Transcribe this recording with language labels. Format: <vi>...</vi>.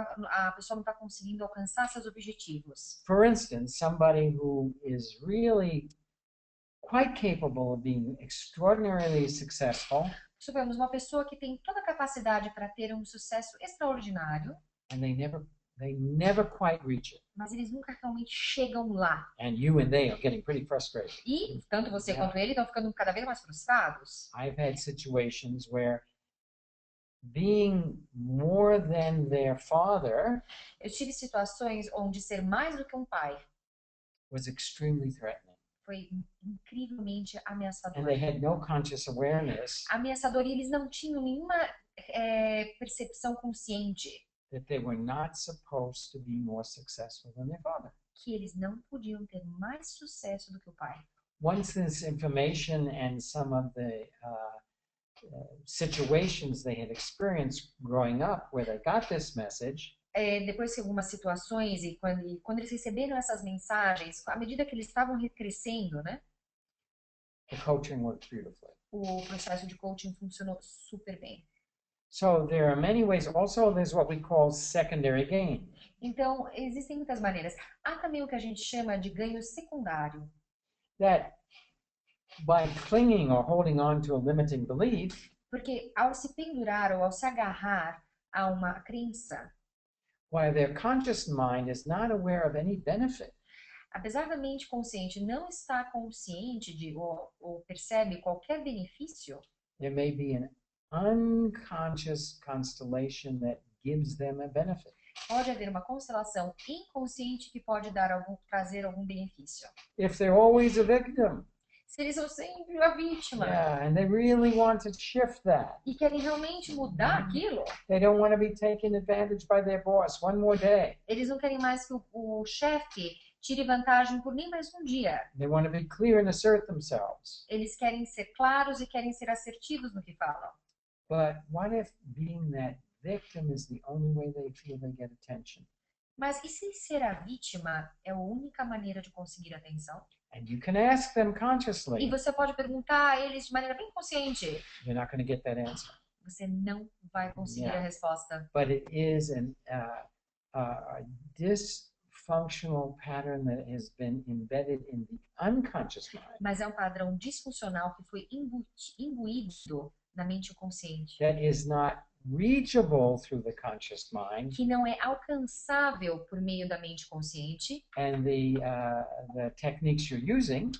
<pt>A pessoa não está conseguindo alcançar seus objetivos.</pt> <en>For instance, somebody who is really quite capable of being extraordinarily successful,</en> <pt>Supomos uma pessoa que tem toda a capacidade para ter um sucesso extraordinário,</pt> <en>and they never quite reach it.</en> <pt>mas eles nunca realmente chegam lá.</pt> <en>And you and they are getting pretty frustrated.</en> <pt>E tanto você quanto ele estão ficando cada vez mais frustrados.</pt> <en>I've had situations where being more than their father</en> <pt>Eu tive situações onde ser mais do que um pai</pt> <en>was extremely threatening.</en> <pt>foi incrivelmente</pt> <en>And</en> <pt>ameaçador.</pt> <en>they had no conscious awareness</en> <pt>Ameaçador, e eles não tinham nenhuma percepção consciente</pt> <en>that they were not supposed to be more successful than their father.</en> <pt>que eles não podiam ter mais sucesso do que o pai.</pt> <en>Once this information and some of the situations they had experienced growing up where they got this message,</en> <pt>Depois de algumas situações e quando eles receberam essas mensagens, à medida que eles estavam crescendo, né,</pt> <en>the coaching worked beautifully.</en> <pt>o processo de coaching funcionou super bem.</pt> <en>So there are many ways. Also, there's what we call secondary gain.</en> <pt>Então, existem muitas maneiras. Há também o que a gente chama de ganho secundário,</pt> <en>That by clinging or holding on to a limiting belief,</en> <pt>porque ao se pendurar ou ao se agarrar a uma crença,</pt> <en>while their conscious mind is not aware of any benefit,</en> <pt>apesar da mente consciente não estar consciente ou percebe qualquer benefício,</pt> <en>there may be an unconscious constellation that gives them a benefit.</en> <pt>pode haver uma constelação inconsciente que pode trazer algum benefício.</pt> <en>If they're always a victim,</en> <pt>Se eles são sempre a vítima</pt> <en>and they really want to shift that.</en> <pt>e querem realmente mudar aquilo,</pt> <en>They don't want to be taken advantage by their boss one more day.</en> <pt>eles não querem mais que o chefe tire vantagem por nem mais um dia.</pt> <en>They want to be clear and assert themselves.</en> <pt>Eles querem ser claros e querem ser assertivos no que falam.</pt> <en>But what if being that victim is the only way they feel they get attention?</en> <pt>Mas e se ser a vítima é a única maneira de conseguir atenção?</pt> <en>And you can ask them</en> <pt>E</pt> <en>consciously.</en> <pt>você pode perguntar a eles de maneira bem consciente.</pt> <en>You're not going to get that answer.</en> <pt>Você não vai conseguir a resposta.</pt> <en>But it is a dysfunctional pattern that has been embedded in the unconscious mind</en> <pt>Mas é um padrão disfuncional que foi imbuído na mente consciente,</pt> <en>that is not reachable through the conscious mind.</en> <pt>que não é alcançável por meio da mente consciente.</pt> <en>And the techniques you're using,</en>